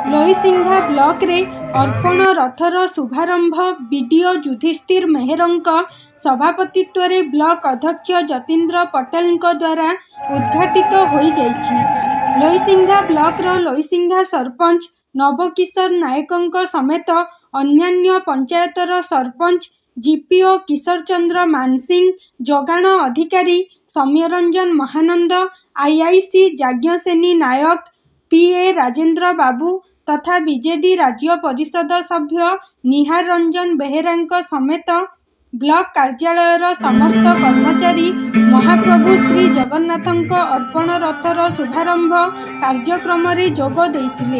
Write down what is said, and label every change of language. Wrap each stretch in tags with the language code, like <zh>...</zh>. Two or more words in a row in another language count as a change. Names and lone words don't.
<or>ଲଇସିଂହା ବ୍ଲକ ରେ ଅର୍ପଣ ରଥର ଶୁଭାରମ୍ଭ ବିଡିଓ ଯୁଧିଷ୍ଠିର ମେହେରଙ୍କ ସଭାପତିତ୍ୱ ରେ ବ୍ଲକ ଅଧ୍ୟକ୍ଷ ଜତୀନ୍ଦ୍ର ପଟେଲ ଦ୍ୱାରା ଉଦଘାଟିତ ହୋଇ ଯାଇଛି। ଲଇସିଂହା ବ୍ଲକ ରୁ ଲଇସିଂହା ସରପଞ୍ଚ ନବକିଶୋର ନାୟକ ସମେତ ଅନ୍ୟାନ୍ୟ ପଞ୍ଚାୟତର ସରପଞ୍ଚ ଜିପିଓ କିଶୋର ଚନ୍ଦ୍ର ମାନସିଂହ, ଯୋଗାଣ ଅଧିକାରୀ ସୌମ୍ୟରଞ୍ଜନ ମହାନନ୍ଦ, ଆଇଆଇସି ଯାଜ୍ଞସେନୀ ନାୟକ, ପିଏ ରାଜେନ୍ଦ୍ର ବାବୁ ତଥା ବିଜେଡି ରାଜ୍ୟ ପରିଷଦ ସଭ୍ୟ ନିହାର ରଞ୍ଜନ ବେହେରା ସମେତ ବ୍ଲକ କାର୍ଯ୍ୟାଳୟର ସମସ୍ତ କର୍ମଚାରୀ ମହାପ୍ରଭୁ ଶ୍ରୀ ଜଗନ୍ନାଥଙ୍କ ଅର୍ପଣ ରଥର ଶୁଭାରମ୍ଭ କାର୍ଯ୍ୟକ୍ରମ ରେ ଯୋଗ ଦେଇଥିଲେ।</or>